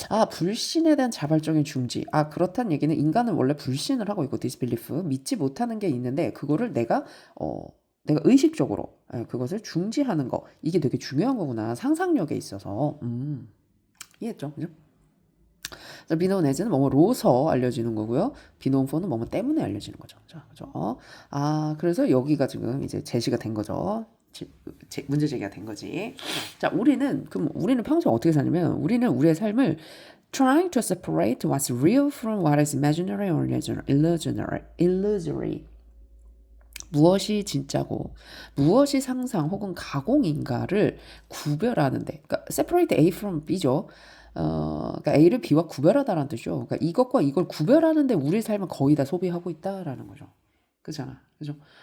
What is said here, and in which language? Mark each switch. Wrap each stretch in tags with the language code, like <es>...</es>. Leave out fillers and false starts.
<ko>불신에 대한 자발적인 중지. 그렇다는 얘기는 인간은 원래 불신을 하고 있고 disbelief 믿지 못하는 게 있는데 그거를 내가 의식적으로 그것을 중지하는 거 이게 되게 중요한 거구나 상상력에 있어서 이해했죠? 그죠? 자, 비노운 에즈는 뭐뭐로서 알려지는 거고요. 비노운 포는 뭐뭐 때문에 알려지는 거죠. 자, 그죠? 그래서 여기가 지금 이제 제시가 된 거죠. 문제 제기가 된 거지. 자, 그럼 우리는 평소에 어떻게 사냐면 우리는 우리의 삶을</ko> <en>trying to separate what's real from what is imaginary or illusory.</en> <ko>무엇이 진짜고 무엇이 상상 혹은 가공인가를 구별하는데, 그러니까</ko> <en>separate A from B죠.</en> <ko>그러니까 A를 B와 구별하다라는 뜻이죠. 그러니까 이것과 이걸 구별하는데 우리 삶은 거의 다 소비하고 있다라는 거죠. 그잖아, 그죠?</ko>